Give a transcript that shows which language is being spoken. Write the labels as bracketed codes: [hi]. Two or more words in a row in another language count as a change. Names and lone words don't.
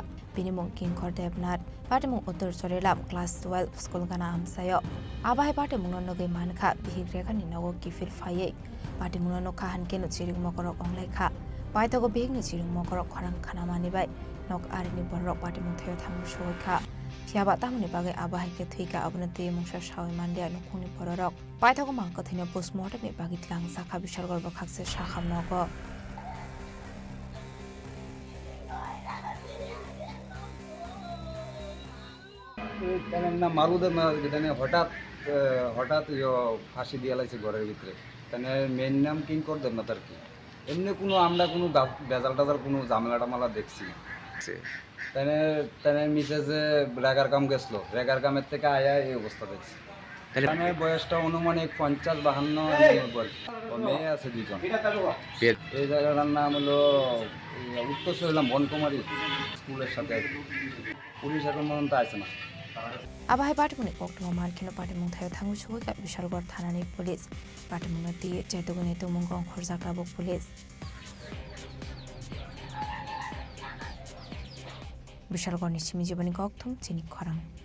[trp] bini mongking kordepnath patimung uttor jorelam class 12 school gana amsayo abai patimung no nogai manka bihegre ka ni nogo kifir phaye Patimuna no kahan ke no chiring mokorok onglai kha paitoko big ni chiring mokorok khorang khana mani bai nok arini borok patimung theo thamu shoi kha phiaba tamuni bagai abahai ke thuika abunati mungsa shawai mandia no khuni borok paitoko mangko thine postmortem ni bagi tlang sakha bishal gorba khakse shakham nogo [bn] না মারুদে মানে হঠাৎ ফাঁসি দিয়ে লাইছে ঘরের ভিতরে তাহলে মেন নাম কিং করতেন না তার কি এমনি কোনো আমরা কোনো বেজাল টাজাল কোনো ঝামেলা টামালা দেখছি না তাহলে মিসেসে রেগার কাম গেছিলো রেগার কামের থেকে আয়া এই অবস্থা দেখছি তাহলে বয়সটা অনুমানিক 50-52 মেয়ে আছে দুজন এই জায়গাটার নাম হলো উত্তর হলাম বনকুমারী স্কুলের সাথে পুলিশ এখন পর্যন্ত আসে না [trp] Abahai patimuni koktuma malkino patimung thayo thangu shoi ka Bishalgor thanani police patimung na ti chaitogoni tumung gong khorjaka bo police Bishalgor ni chimi jibani kokthum Chini Khorang